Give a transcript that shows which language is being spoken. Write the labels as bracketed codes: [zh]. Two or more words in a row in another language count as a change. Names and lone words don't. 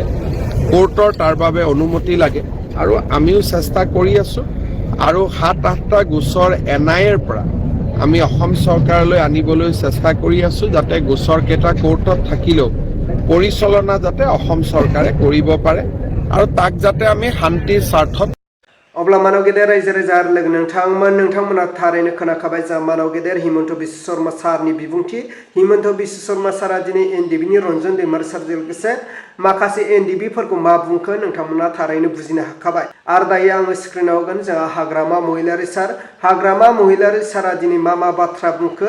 [as] কোৰ্টৰ তাৰ বাবে অনুমতি লাগে আৰু আমিও চেষ্টা কৰি আছোঁ আৰু 7-8টা গোচৰ NIAৰ পৰা আমি অসম চৰকাৰলৈ আনিবলৈ চেষ্টা কৰি আছোঁ যাতে গোচৰ কেইটা কোৰ্টত থাকিলেও পৰিচালনা যাতে অসম চৰকাৰে কৰিব পাৰে আৰু তাক যাতে আমি শান্তিৰ স্বাৰ্থত। [brx] अब्ला मानव गेदेर रायजो राजा आरो लोगो नोंथांमोना थारैनो खोनाखाबाय जा मानव गेदेर हिमन्त बिश्व शर्मा सारनि बिबुंथि। हिमन्त बिश्व शर्मा सारा दिनै NDBनि रन्जन दैमारी सारजों लोगोसे माखासे NDBफोरखौ मा बुंखो नोंथांमोना थारैनो बुजिनो हाखाबाय। आरो दायो आङो स्क्रिनाव होगोन जोंहा हाग्रामा महिलारि सारा दिनै मा बाथ्रा बुंखो।